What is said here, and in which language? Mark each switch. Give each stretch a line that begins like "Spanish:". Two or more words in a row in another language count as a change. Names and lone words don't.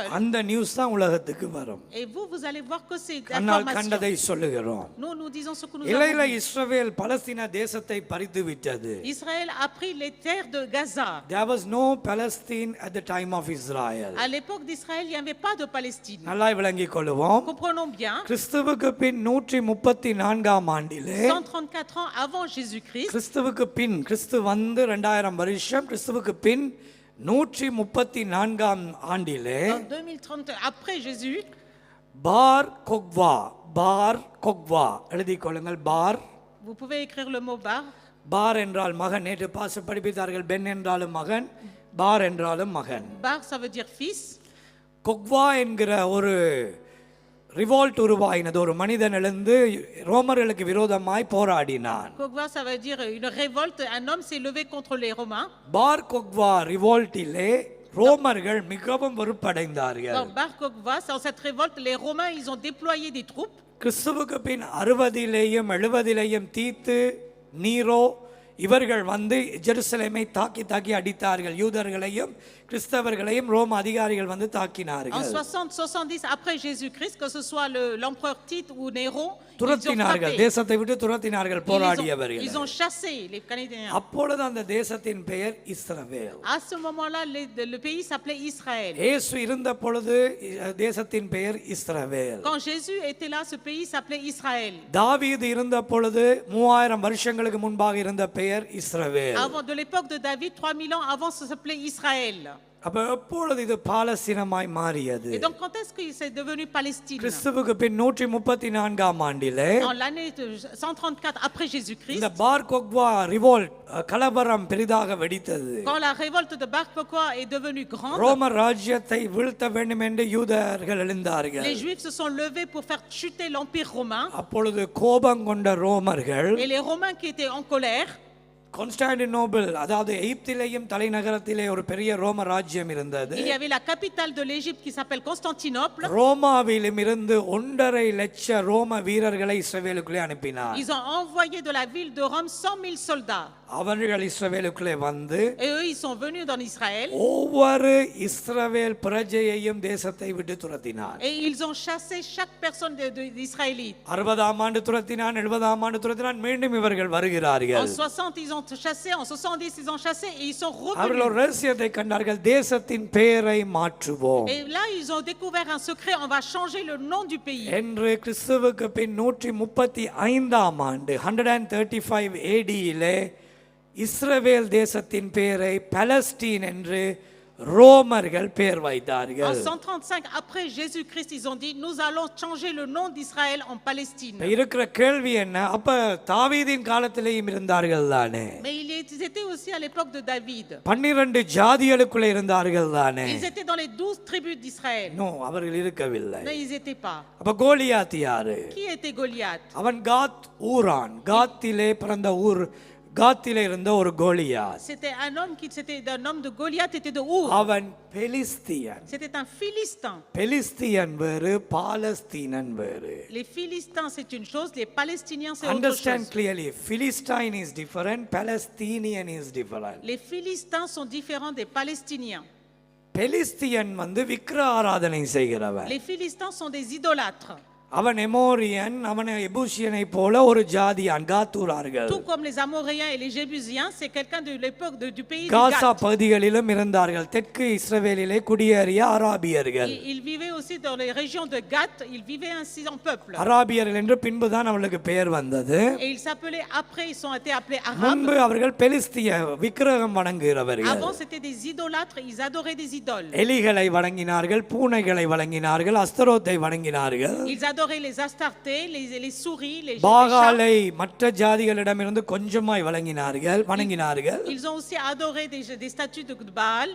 Tamil: அந்த நியூஸ் தான் உலகத்துக்கு வரும்.
French: Et vous allez voir que c'est
Tamil: கண்ணால்
French: information.
Tamil: கண்டதை சொல்லுகிறோம்.
French: Nous disons ce que nous
Tamil: இல்லை
French: avons vu.
Tamil: இஸ்ரவேல் பலஸ்தீன தேசத்தை பறித்து விட்டது.
French: Israël a pris les terres de Gaza.
English: There was no Palestine at the time of Israel.
French: À l'époque d'Israël, il n'y avait pas de Palestine.
Tamil: நல்லா விளங்கிக் கொள்வோம்.
French: Comprenons bien.
Tamil: கிறிஸ்துவுக்கு பின் 134ஆம் ஆண்டிலே
French: 134 ans avant Jésus-Christ.
Tamil: கிறிஸ்துவுக்கு பின் கிறிஸ்து வந்து 2000 வருஷம் கிறிஸ்துவுக்கு பின் 134ஆம் ஆண்டிலே
French: En 2030 après Jésus,
Tamil: பார் கொக்வா எழுதிக் கொள்ளுங்கள்.
French: vous pouvez écrire le mot bar.
Tamil: பார் என்றால் மகன். நேற்று பாச படிப்பித்தார்கள். பென் என்றாலும் மகன், பார் என்றாலும் மகன்.
French: Bar, ça veut dire fils.
Tamil: கொக்வா என்கிற ஒரு ரிவோல்ட் உருவாயினது. ஒரு மனிதன் எழுந்து ரோமர்களுக்கு விரோதமாய் போராடினான்.
French: Kogwa, ça veut dire une révolte. Un homme s'est levé contre les Romains.
Tamil: பார் கொக்வா ரிவோல்ட்டிலே ரோமர்கள் மிகவும் வெறுப்படைந்தார்கள்.
French: Dans Bar Kokhba, dans cette révolte, les Romains, ils ont déployé des troupes.
Tamil: கிறிஸ்துவுக்கு பின் 60லேயும் 70லேயும் தீத்து, நீரோ இவர்கள் வந்து ஜெருசலேமை தாக்கி அடித்தார்கள். யூதர்களையும் கிறிஸ்தவர்களையும் ரோம அதிகாரிகள் வந்து
French: En
Tamil: தாக்கினார்கள்.
French: 60-70 après Jésus-Christ, que ce soit l'empereur Tite ou Néron, ils ont
Tamil: துரத்தினார்கள்.
French: frappé.
Tamil: தேசத்தை விட்டு துரத்தினார்கள் போராடியவர்கள்.
French: Ils ont chassé les Cananéens.
Tamil: அப்பொழுது அந்த தேசத்தின் பெயர் இஸ்ரவேல்.
French: À ce moment-là, le pays s'appelait Israël.
Tamil: இயேசு இருந்த பொழுது தேசத்தின் பெயர் இஸ்ரவேல்.
French: Quand Jésus était là, ce pays s'appelait Israël.
Tamil: தாவீது இருந்த பொழுது 3000 வருஷங்களுக்கு முன்பாக இருந்த பெயர் இஸ்ரவேல்.
French: Avant de l'époque de David, 3000 ans avant, ça s'appelait Israël.
Tamil: அப்ப எப்பொழுது இது பாலஸ்தீனமாய் மாறியது?
French: Et donc, quand est-ce que c'est devenu Palestine?
Tamil: கிறிஸ்துவுக்கு பின் 134ஆம் ஆண்டிலே
French: En l'année 134 après Jésus-Christ,
Tamil: இந்த பார் கோக்வா ரிவோல்ட் கலவரம் பெரிதாக வெடித்தது.
French: quand la révolte de Bar Kokhba est devenue grande,
Tamil: ரோம ராஜ்யத்தை வீழ்த்த வேண்டும் என்று யூதர்கள் எழுந்தார்கள்.
French: les Juifs se sont levés pour faire chuter l'Empire romain.
Tamil: அப்பொழுது கோபம் கொண்ட ரோமர்கள்
French: Et les Romains qui étaient en colère,
Tamil: கான்ஸ்டாண்டினோபிள் அதாவது எகிப்திலேயும் தலைநகரத்திலே ஒரு பெரிய ரோம ராஜ்யம் இருந்தது.
French: il y avait la capitale de l'Égypte qui s'appelle Constantinople.
Tamil: ரோமாவிலும் இருந்து 1.5 லட்சம் ரோம வீரர்களை இஸ்ரவேலுக்குள்ளே அனுப்பினார்.
French: Ils ont envoyé de la ville de Rome 100,000 soldats.
Tamil: அவர்கள் இஸ்ரவேலுக்குள்ளே வந்து
French: Et eux, ils sont venus dans Israël.
Tamil: ஒவ்வொரு இஸ்ரவேல் பிரஜையையும் தேசத்தை விட்டு துரத்தினார்.
French: Et ils ont chassé chaque personne d'Israélites.
Tamil: 60ஆம் ஆண்டு துரத்தினான், 70ஆம் ஆண்டு துரத்தினான், மீண்டும் இவர்கள்
French: En
Tamil: வருகிறார்கள்.
French: 60, ils ont chassé, en 70, ils ont chassé et ils sont
Tamil: அவர்கள் ஒரு
French: revenus.
Tamil: ரகசியத்தை கண்டார்கள், தேசத்தின் பெயரை மாற்றுவோம்
French: Et là, ils ont découvert un secret, on va changer le nom du pays.
Tamil: என்று கிறிஸ்துவுக்கு பின் 135ஆம் ஆண்டு 135 AD-இலே இஸ்ரவேல் தேசத்தின் பெயரை பலஸ்தீன் என்று ரோமர்கள் பெயர்
French: En
Tamil: வைத்தார்கள்.
French: 135 après Jésus-Christ, ils ont dit nous allons changer le nom d'Israël en Palestine.
Tamil: இப்ப இருக்கிற கேள்வி என்ன? அப்ப தாவீதின் காலத்திலேயும் இருந்தார்கள் தானே?
French: Mais ils étaient aussi à l'époque de David.
Tamil: 12 ஜாதிகளுக்குள்ள இருந்தார்கள் தானே?
French: Ils étaient dans les 12 tribus d'Israël.
Tamil: நோ, அவர்கள் இருக்கவில்லை.
French: Non, ils n'étaient pas.
Tamil: அப்ப கோலியாத் யாரு?
French: Qui était Goliath?
Tamil: அவன் காத் ஊரான். காத்திலே பிறந்த ஊர், காத்திலே இருந்த ஒரு கோலியாத்.
French: C'était un homme de Goliath, était de Our.
Tamil: அவன் பெலிஸ்தியன்.
French: C'était un Philistin.
Tamil: பெலிஸ்தியன் வேறு, பாலஸ்தீனன் வேறு.
French: Les Philistins, c'est une chose, les Palestiniens, c'est autre
English: Understand
French: chose.
English: clearly, Philistine is different, Palestinian is different.
French: Les Philistins sont différents des Palestiniens.
Tamil: பெலிஸ்தியன் வந்து விக்கிர ஆராதனை செய்கிறவன்.
French: Les Philistins sont des idolâtres.
Tamil: அவன் எமோரியன், அவன் எபூசியனை போல ஒரு ஜாதியான், காத்தூரார்கள்.
French: Tout comme les Amoréens et les Jébusiens, c'est quelqu'un de l'époque du pays de
Tamil: காசா
French: Gath.
Tamil: பகுதிகளிலும் இருந்தார்கள். தெற்கு இஸ்ரவேலிலே குடியேறிய அராபியர்கள்.
French: Ils vivaient aussi dans les régions de Gath, ils vivaient ainsi en peuple.
Tamil: அராபியர்கள் என்று பின்புதான் அவளுக்கு பெயர் வந்தது.
French: Et ils s'appelaient, après ils ont été appelés
Tamil: முன்பு
French: Arabes.
Tamil: அவர்கள் பெலிஸ்திய விக்கிரகம் வணங்குகிறவர்கள்.
French: Avant c'était des idolâtres, ils adoraient des idoles.
Tamil: எலிகளை வணங்கினார்கள், பூனைகளை வணங்கினார்கள், அஸ்தரோத்தை வணங்கினார்கள்.
French: Ils adoraient les Astartés, les souris, les chats.
Tamil: பாகாலை மற்ற ஜாதிகளிடமிருந்து கொஞ்சமாய் வணங்கினார்கள்.
French: Ils ont aussi adoré des statues de Baal.